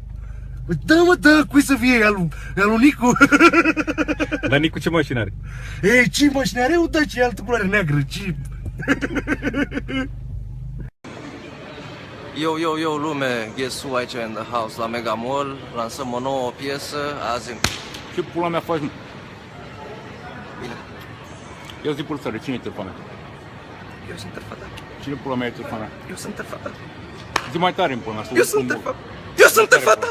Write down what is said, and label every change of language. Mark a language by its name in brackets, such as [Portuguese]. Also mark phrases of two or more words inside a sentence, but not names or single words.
[Romanian] Da, mă, da, cui să fie? Al lui Nicu. Dar Nicu ce mașină are? Ei, ce mașină are? Da, ce altă culoare neagră, ce... Yo, lume, [English] guess who aici in the house la Mega Mall. [Romanian] Lansăm o nouă piesă azi. Ce pula mea faci, mă? Bine. Eu zic pulsare, cine e târfa mea? Eu sunt târfa ta. Cine pula mea e târfa mea? Eu sunt târfa ta. Zi mai tare în pula mea. Eu sunt târfa. Eu sunt târfa ta.